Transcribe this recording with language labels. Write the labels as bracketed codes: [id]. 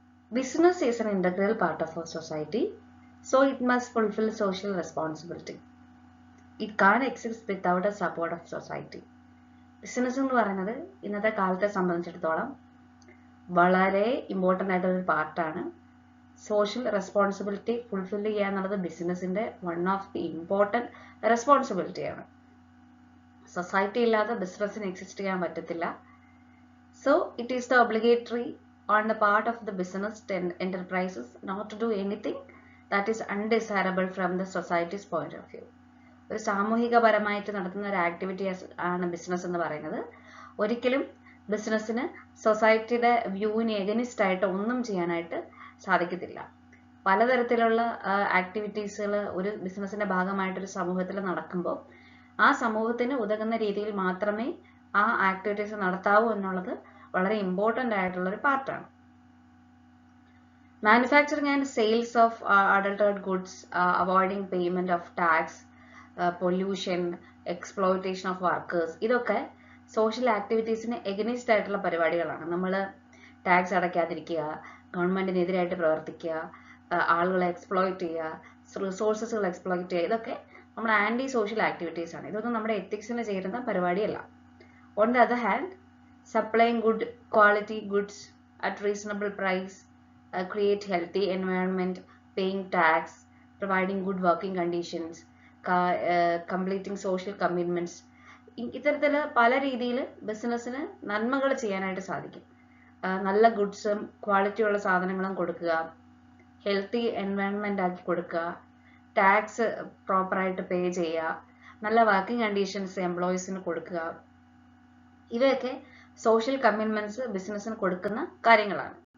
[en] Business is an integral part of our society, so it must fulfill social responsibility. It can't exist without the support of society. [ml] Business എന്ന് പറയുന്നത് ഇന്നത്തെ കാലത്തെ സംബന്ധിച്ചിടത്തോളം വളരെ important ആയിട്ടുള്ളൊരു പാർട്ടാണ്. സോഷ്യൽ റെസ്പോൺസിബിലിറ്റി ഫുൾഫിൽ ചെയ്യുക എന്നുള്ളത് ബിസിനസ്സിൻ്റെ [en] one of the important [ml] റെസ്പോൺസിബിലിറ്റിയാണ്. Society ഇല്ലാതെ ബിസിനസ്സിന് എക്സിസ്റ്റ് ചെയ്യാൻ പറ്റത്തില്ല. [en] So it is the obligatory on the part of the business enterprises not to do anything that is undesirable from the society's point of view. [ml] ഒരു സാമൂഹികപരമായിട്ട് നടത്തുന്ന ഒരു activity ആണ് business എന്ന് പറയുന്നത്. ഒരിക്കലും ബിസിനസ്സിന് സൊസൈറ്റിയുടെ വ്യൂവിന് എഗനിസ്റ്റ് ആയിട്ട് ഒന്നും ചെയ്യാനായിട്ട് സാധിക്കത്തില്ല. പലതരത്തിലുള്ള ആക്ടിവിറ്റീസുകൾ ഒരു ബിസിനസ്സിന്റെ ഭാഗമായിട്ടൊരു സമൂഹത്തിൽ നടക്കുമ്പോൾ ആ സമൂഹത്തിന് ഉതകുന്ന രീതിയിൽ മാത്രമേ ആ ആക്ടിവിറ്റീസ് നടത്താവൂ എന്നുള്ളത് വളരെ ഇമ്പോർട്ടൻ്റ് ആയിട്ടുള്ളൊരു പാർട്ടാണ്. [en] manufacturing and sales of adulterated goods, avoiding payment of tax, pollution, exploitation of workers, [ml] ഇതൊക്കെ സോഷ്യൽ ആക്ടിവിറ്റീസിന് എഗനിസ്റ്റ് ആയിട്ടുള്ള പരിപാടികളാണ്. നമ്മൾ ടാക്സ് അടയ്ക്കാതിരിക്കുക, ഗവൺമെന്റിനെതിരായിട്ട് പ്രവർത്തിക്കുക, ആളുകളെ എക്സ്പ്ലോയിറ്റ് ചെയ്യുക, റിസോഴ്സസുകൾ എക്സ്പ്ലോയിറ്റ് ചെയ്യുക, ഇതൊക്കെ നമ്മുടെ ആന്റി സോഷ്യൽ ആക്ടിവിറ്റീസ് ആണ്. ഇതൊന്നും നമ്മുടെ എത്തിക്സിന് ചേരുന്ന പരിപാടിയല്ല. [en] on the other hand, supplying good quality goods at reasonable price, create healthy environment, paying tax, providing good working conditions, completing social commitments, [ml] ഇത്തരത്തിൽ പല രീതിയിൽ ബിസിനസ്സിന് നന്മകൾ ചെയ്യാനായിട്ട് സാധിക്കും. നല്ല ഗുഡ്സും ക്വാളിറ്റിയുള്ള സാധനങ്ങളും കൊടുക്കുക, ഹെൽത്തി എൻവയൺമെന്റ് ആക്കി കൊടുക്കുക, ടാക്സ് പ്രോപ്പറായിട്ട് പേ ചെയ്യുക, നല്ല വർക്കിംഗ് കണ്ടീഷൻസ് എംപ്ലോയീസിന് കൊടുക്കുക, ഇവയൊക്കെ സോഷ്യൽ കമ്മിറ്റ്മെന്റ്സ് ബിസിനസ്സിന് കൊടുക്കുന്ന കാര്യങ്ങളാണ്.